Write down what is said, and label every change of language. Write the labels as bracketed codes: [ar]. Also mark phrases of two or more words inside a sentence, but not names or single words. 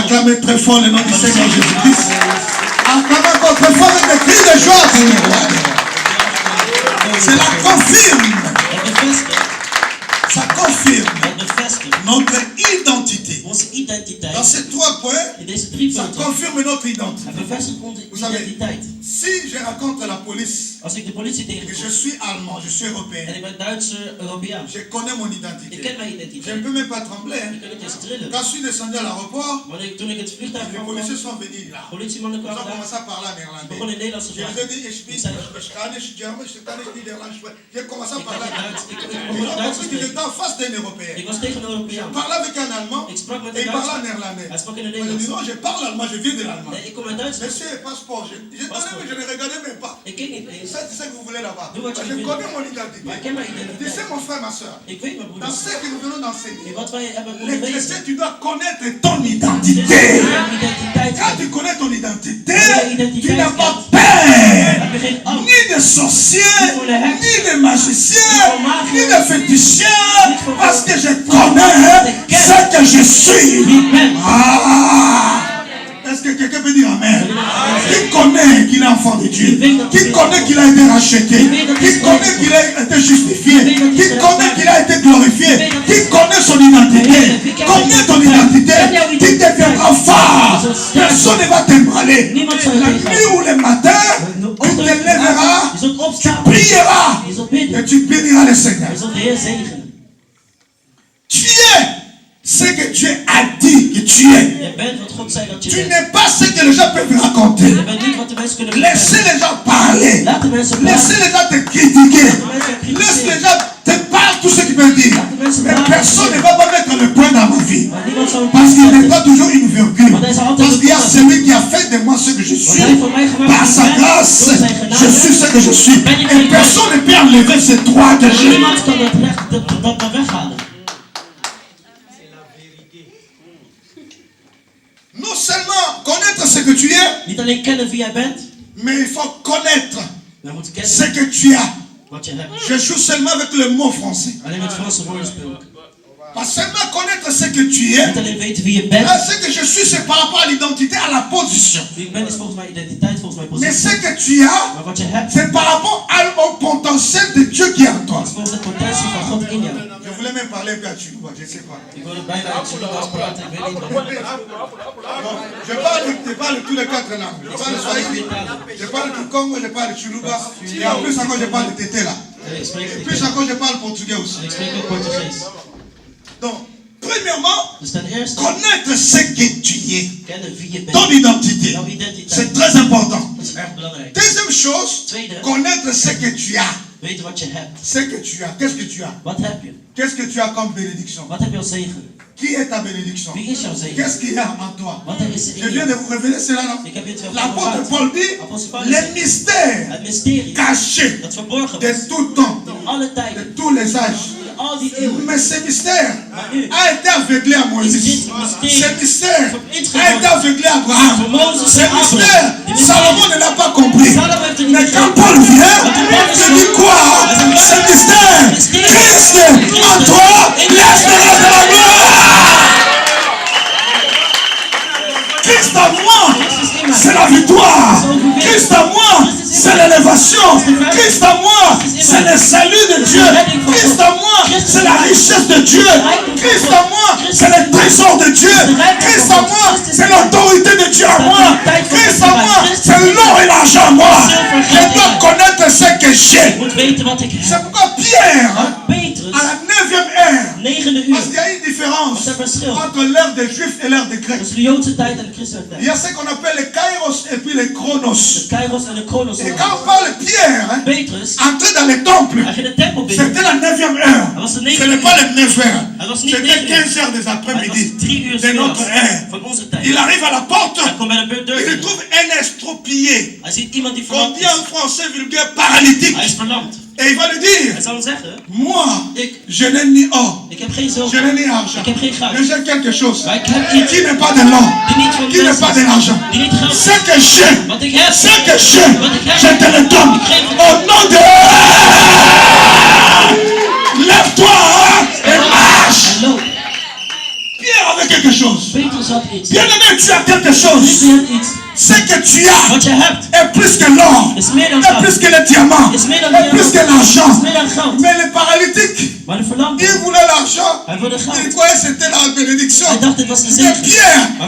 [fr] acclamez très fort le nom du Seigneur Jésus-Christ. Acclamez encore très fort avec des cris de joie pour le roi. Cela confirme, [nl] Het bevestigt, [fr] ça confirme [nl] het bevestigt [fr] notre identité. [nl] onze identiteit. [fr] Dans ces 3 points, [nl] In deze 3 [fr] ça [nl] punten, [fr] confirme notre identité. [nl] het bevestigt onze [fr] Vous savez, [nl] identiteit. [fr] si je raconte à la police [nl] Als ik de politie [fr] que je [nl] tegenkom [fr] suis allemand, je suis [nl] en [fr] européen, [nl] ik ben Duitser, Europeaan, [fr] je connais mon [nl] ik [fr] identité. [nl] ken mijn [fr] Je ne [nl] identiteit. [fr] peux même pas trembler. [nl] Ik kan niet eens trillen. [fr] Quand je suis descendu à l'aéroport, [nl] Toen ik het vliegtuig [fr] les [nl] kwam, [fr] policiers sont venus là. [nl] politiemannen [fr] Ils [nl] kwamen [fr] ont [nl] daar. [fr] commencé à parler en [nl] Ze [fr] néerlandais. [nl] begonnen in Nederlands te [fr] Je [nl] praten. [fr] vous ai dit, j'ai commencé à [nl] Ik [fr] parler [nl] had [fr] en [nl] het Duits, ik [fr] Ils [nl] begon [fr] ont [nl] Duits te [fr] compris qu'il [nl] spreken. [fr] était en face d'un Européen. [nl] Ik was tegen een Europeaan. [fr] Je parlais avec un Allemand [nl] Ik sprak met [fr] et [nl] een [fr] il parlait en [nl] Duitser. [fr] néerlandais. [nl] Hij sprak in het [fr] Moi, je dis [nl] Nederlands. [fr] non, je parle allemand, je viens de l'allemand. [nl] Nee, ik kom uit Duitsland. [fr] Monsieur, passeport, j'ai donné, mais je ne regardais même pas. [nl] Ik keek niet eens. [fr] Ça, c'est ça que vous voulez là-bas. [nl] Doe wat je [fr] Je [nl] wil. [fr] connais mon identité. [nl] Maar ik ken mijn [fr] Tu sais, [nl] identiteit. [fr] mon frère, ma soeur, [nl] Ik weet mijn [fr] dans [nl] broeders. [fr] ce que nous venons d'enseigner, [nl] In wat wij hebben [fr] les [nl] onderwezen. [fr] chrétiens, tu dois connaître ton [nl] Dus [fr] identité. [nl] je identiteit [fr] Quand [nl] hebben. [fr] tu connais ton identité, [nl] identiteit [fr] tu n'as pas [nl] kent, [fr] peur [nl] heb je geen angst. [fr] ni de sorciers, [nl] Niet voor de heks, [fr] ni de magiciens, [nl] niet voor magie, [fr] ni de féticheurs, [nl] niet voor [fr] parce que je [nl] voor [fr] connais [nl] de kerk. [fr] ce que je suis. [nl] Wie ik ben. Ah! [fr] Est-ce que quelqu'un peut dire Amen? Qui connaît qu'il est enfant de Dieu? Qui connaît qu'il a été racheté? Qui connaît qu'il a été justifié? Qui connaît qu'il a été glorifié? Qui connaît son identité? Connais ton identité, tu deviendras fort. Personne ne va t'ébranler. La nuit ou le matin, tu te lèveras, [nl] Je zult opstaan. [fr] prieras [nl] Je zult bidden. [fr] et tu béniras le Seigneur. [nl] Je zult de Heer zegenen. [fr] Tu es ce que Dieu a dit que tu es. [nl] Je bent wat God zei dat je [fr] Tu [nl] bent. [fr] n'es pas ce que les gens peuvent raconter. [nl] Je bent niet wat de mensen kunnen [fr] Laissez [nl] vertellen. [fr] les gens parler. [nl] Laat de mensen [fr] Laissez [nl] praten. [fr] les gens te critiquer. [nl] Laat de mensen [fr] Laisse les [nl] kritiseren. [fr] gens te parler tout ce qu'ils peuvent dire. Mais personne ne va pas mettre le point dans ma vie. [nl] Maar niemand zal [fr] Parce qu'il n'est pas [nl] het [fr] toujours une virgule. [nl] Want hij is altijd [fr] Parce qu'il y a [nl] een [fr] celui qui a fait de moi ce que je [nl] Want [fr] suis. [nl] hij heeft voor mij gemaakt [fr] Par [nl] wie [fr] sa [nl] ik ben. [fr] grâce, [nl] Door zijn genade. [fr] je suis ce que je suis. Et personne ne peut enlever ces droits que j'ai. [nl] Niemand kan dat recht dat weghalen. [fr] Non seulement connaître ce que tu es, [nl] Niet alleen kennen wie jij bent, [fr] mais il faut connaître [nl] maar je moet [fr] ce [nl] kennen [fr] que tu as. [nl] wat je hebt. [fr] Je joue seulement avec le mot français. [nl] Alleen met Franse woorden speel ik. [fr] Pas seulement connaître ce que tu es. [nl] Niet alleen weten wie je bent. [fr] Là, ce que je suis, c'est par rapport à l'identité, à la position. [nl] Wie ik ben is volgens mij identiteit, volgens mij [fr] Mais [nl] positie. [fr] ce que tu as, [nl] Maar wat je hebt, [fr] c'est par rapport au potentiel de Dieu qui est en toi. [nl] is volgens de potentie van God in jou. [fr] Je voulais même parler un peu à Chilouba, je ne sais pas. [nl] Ik wilde bijna uit Zuluaans praten, ik weet niet wat. [fr] Bon, je parle tous les 4 langues. Je parle Swahili, je parle du Congo, je parle Chilouba. Et en plus encore, je parle de Tété là. [nl] Ik spreek [fr] Et plus encore, je parle portugais aussi. [nl] en ik spreek ook Portugees. [fr] Donc, premièrement, [nl] Dus ten eerste, [fr] connaître ce que tu es. [nl] kennen wie je [fr] Ton [nl] bent. [fr] identité. [nl] Jouw identiteit. [fr] C'est très important. [nl] Dat is erg belangrijk. [fr] Deuxième chose, [nl] Tweede, [fr] connaître ce que tu as. [nl] weten wat je hebt. [fr] Ce que tu as. Qu'est-ce que tu as? [nl] Wat heb je? [fr] Qu'est-ce que tu as comme bénédiction? [nl] Wat heb je als zegen? [fr] Qui est ta bénédiction? [nl] Wie is jouw zegen? [fr] Qu'est-ce qu'il y a en toi? [nl] Wat er is [fr] Je [nl] in [fr] viens de [nl] je? [fr] vous révéler cela là. [nl] Ik heb je het wel [fr] L'apôtre [nl] verteld. [fr] Paul dit [nl] Apostel Paulus [fr] les [nl] zegt, [fr] mystères [nl] het mysterie [fr] cachés [nl] dat verborgen [fr] de [nl] was. [fr] tout temps, [nl] Alle [fr] de [nl] tijden, [fr] tous les âges. [nl] al die eeuwen. [fr] Mais ce mystère [nl] Maar nu [fr] a été aveuglé à Moïse. [nl] is dit [fr] Ce [nl] mysterie [fr] mystère [nl] voor [fr] a été [nl] ingeborgen. [fr] aveuglé à Abraham. [nl] Voor Mozes [fr] Ce [nl] en Abraham. [fr] mystère, [nl] Die mysterie. [fr] Salomon ne l'a pas compris. [nl] Salomo heeft het niet [fr] Mais quand [nl] begrepen. [fr] Paul vient, [nl] Maar toen Paulus [fr] il dit quoi? Ce mystère, Christ en toi, l'espérance de la gloire. Christ en moi, c'est la victoire. Christ en moi, c'est l'élévation. Christ en moi, c'est le salut de Dieu. Christ en moi, c'est la richesse de Dieu. Christ en moi, c'est le trésor de Dieu. Christ en moi, c'est l'autorité de Dieu en moi. Christ en moi, c'est l'or et l'argent en moi. Je dois connaître ce que j'ai. [nl] Je moet weten wat ik heb. [fr] C'est pourquoi Pierre, [nl] Want Petrus, [fr] à la 9e heure, [nl] 9e uur. [fr] parce qu'il y a une différence [nl] Wat is het verschil? [fr] entre l'ère des Juifs et l'ère des Grecs. [nl] Tussen de Joodse tijd en de christelijke [fr] Il y [nl] tijd. [fr] a ce qu'on appelle les Kairos et puis les Chronos. [nl] De Kairos en de Kronos. [fr] Et quand on parle de Pierre, hein, [nl] Petrus, [fr] entrer dans les temples, [nl] hij ging de tempel binnen. [fr] c'était la 9e heure. [nl] Hij was de [fr] Ce [nl] 9e [fr] n'est pas les 9 heures. [nl] Hij was niet [fr] C'était [nl] 9 uur. [fr] 15 heures des [nl] Het [fr] après-midi [nl] was 3 uur [fr] de notre ère. [nl] s'middags van onze tijd. [fr] Il arrive à la porte. [nl] Hij komt bij de deur [fr] Il [nl] binnen. [fr] trouve un estropié. [nl] Hij ziet iemand die [fr] Qu'on [nl] verlamd [fr] dit [nl] is. [fr] en français vulgaire paralytique. [nl] Hij is verlamd. [fr] Et il va lui dire, [nl] Hij zal hem zeggen, [fr] moi, [nl] ik [fr] je n'ai ni or, [nl] heb geen [fr] je [nl] zilver. [fr] n'ai ni argent. [nl] Ik heb geen goud. [fr] Mais j'ai quelque chose [nl] Maar ik heb iets [fr] qui n'est pas de l'or, [nl] die niet van [fr] qui n'est [nl] mens [fr] pas [nl] is. [fr] de l'argent. [nl] Die niet geld is. [fr] Ce que j'ai, [nl] Wat ik heb. [fr] ce que j'ai, [nl] Wat ik heb. [fr] je te le donne. [nl] Ik geef het. [fr] Au nom de... Lève-toi et marche. [nl] En loop. [fr] Pierre avait quelque chose. [nl] Petrus had iets. [fr] Bien-aimé, tu as quelque [nl] Liefde, [fr] chose. [nl] je hebt iets. [fr] Ce que tu as [nl] Wat je hebt, [fr] est plus que l'or, [nl] is meer dan [fr] est [nl] goud. [fr] plus que le diamant, [nl] Is meer dan [fr] est plus que [nl] diamant. [fr] l'argent. [nl] Is meer dan goud. [fr] Mais le paralytique, [nl] Maar de verlamde, [fr] il voulait l'argent. [nl] hij wilde [fr] Il [nl] goud. [fr] croyait que c'était la bénédiction. [nl] Hij dacht dit was de [fr] Mais [nl] zegen. [fr] Pierre [nl] Maar